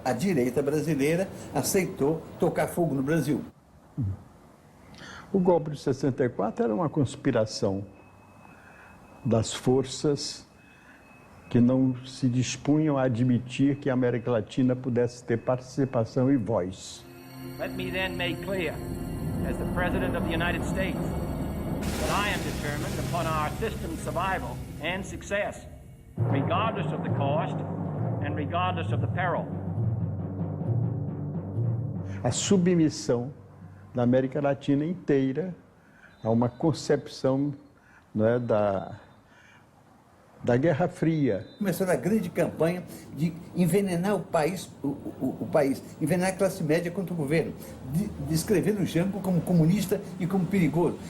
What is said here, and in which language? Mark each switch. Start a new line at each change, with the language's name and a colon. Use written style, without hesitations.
Portuguese: A direita brasileira aceitou tocar fogo no Brasil. O golpe de 64 era uma conspiração das forças que não se dispunham a admitir que a América Latina pudesse ter participação e voz.
English: Let me then make clear, as the President of the United States, that I am determined upon our system's survival and success, regardless of the cost and regardless of the peril.
Portuguese: A submissão da América Latina inteira a uma concepção, não é, da Guerra Fria. Começou a grande campanha de envenenar o país, envenenar a classe média contra o governo, descrevendo o Jango como comunista e como perigoso.